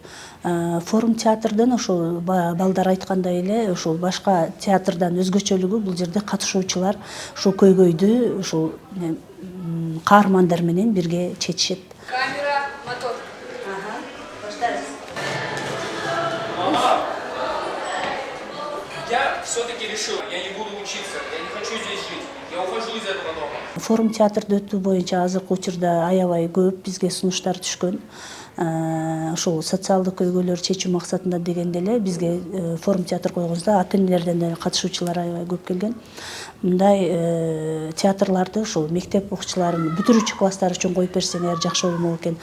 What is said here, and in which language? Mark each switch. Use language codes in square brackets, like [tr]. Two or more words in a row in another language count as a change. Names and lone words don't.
[ky] Форум театрдан ошол балдар айткандай эле ошол башка театрдан өзгөчөлүгү бул жерде катышуучулар ошол көйгөйдү ошол каармандар менен бирге чечишет. [ru] Камера, мотор. [ky] Баштайбыз. [ru] все-таки решил, я не буду учиться, я не хочу здесь жить, я ухожу из этого дома. [ky] Форум театрды өтүү боюнча азыркы учурда аябай көп бизге сунуштар түшкөн. Ошол социалдык көйгөйлөрдү чечүү максатында дегенде эле бизге форум театр койгонбузда ата энелерден да катышуучулар аябай көп келген. Мындай театрларды ошол мектеп окуучуларын бүтүрүүчү класстар үчүн коюп берсеңер жакшы болмок экен.